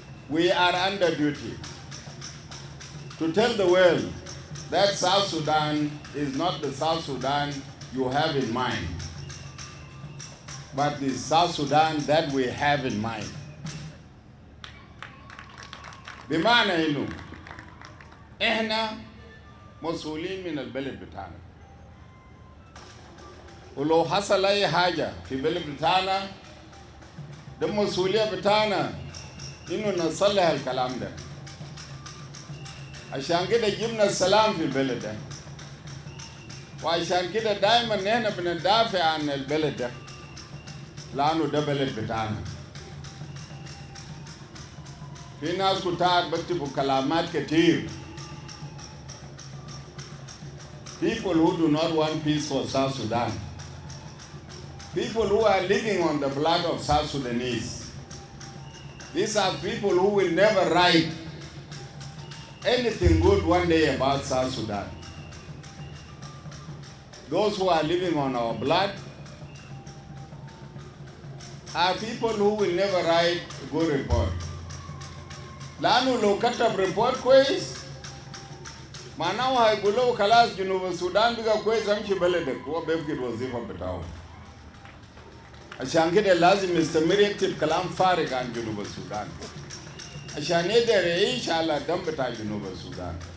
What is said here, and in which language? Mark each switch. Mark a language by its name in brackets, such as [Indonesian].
[English] We are under duty to tell the world that South Sudan is not the South Sudan you have in mind, but the South Sudan that we have in mind. [Arabic] بمعنى إنه إحنا مسؤولين من البلد بتاعنا. ولو حصل أي حاجة في البلد بتاعنا ده مسؤولية بتاعنا إنه نصلح الكلام ده. عشان كده جبنا السلام في البلد ده. وعشان كده دائما نحن بندافع عن البلد ده. لأنه ده بلد بتاعنا. في ناس كتار بكتبوا كلامات كتير. [English] People who do not want peace for South Sudan. People who are living on the blood of South Sudanese. These are people who will never write anything good one day about South Sudan. Those who are living on our blood are people who will never write a good report. [Arabic] لأنه لو كتب report كويس معناه هيقولوا خلاص جنوب السودان بقى كويس امشي بلدك هو بيفقد وظيفة بتاعه. عشان كده لازم يستمر يكتب كلام فارغ عن جنوب السودان عشان يقدر يعيش على الدم بتاع جنوب السودان.